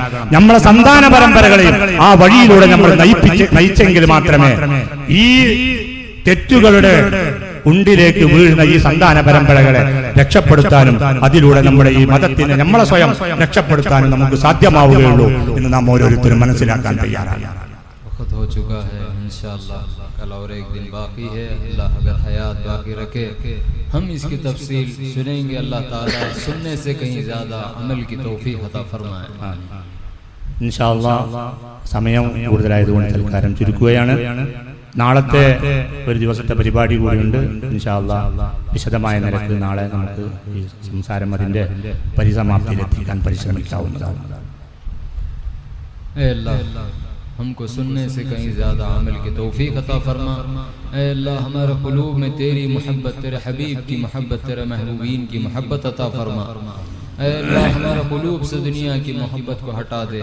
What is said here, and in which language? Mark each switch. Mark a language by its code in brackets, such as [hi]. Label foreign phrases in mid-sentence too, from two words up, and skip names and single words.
[ml] നമ്മളെ സന്താന പരമ്പരകളെയും ആ വഴിയിലൂടെ നമ്മൾ നയിച്ചെങ്കിൽ മാത്രമേ ഈ തെറ്റുകളുടെ ഉണ്ടിലേക്ക് വീഴുന്ന ഈ സന്താന പരമ്പരകളെ രക്ഷപ്പെടുത്താനും അതിലൂടെ നമ്മുടെ ഈ മതത്തിനെ നമ്മളെ സ്വയം രക്ഷപ്പെടുത്താനും നമുക്ക് സാധ്യമാവുകയുള്ളൂ എന്ന് നാം ഓരോരുത്തരും മനസ്സിലാക്കാൻ തയ്യാറാണ്. [ur] کل اور ایک دن باقی ہے، اللہ اگر حیات باقی رکھے ہم اس کی تفصیل سنیں گے. اللہ تعالیٰ سننے سے کہیں زیادہ عمل کی توفیق عطا فرمائے. [ar] إن شاء الله [ml] സമയം കൂടുതലായതുകൊണ്ട് തൽക്കാലം ചുരുക്കുകയാണ്. നാളത്തെ ഒരു ദിവസത്തെ പരിപാടി കൂടിയുണ്ട്. [ar] إن شاء الله [ml] വിശദമായ നിലക്ക് നാളെ നമുക്ക് ഈ സംസാരം അതിൻ്റെ പരിസമാപ്തിയിലെത്തിക്കാൻ പരിശ്രമിക്കാവുന്നതാണ്. [ur] اے اللہ ہم کو سننے سے کہیں زیادہ عمل کی توفیق عطا فرما. اے اللہ ہمارے قلوب میں تیری محبت، تیرے حبیب کی محبت، تیرے محبوبین کی محبت عطا فرما. اے اللہ ہمارے قلوب سے دنیا کی محبت کو ہٹا دے.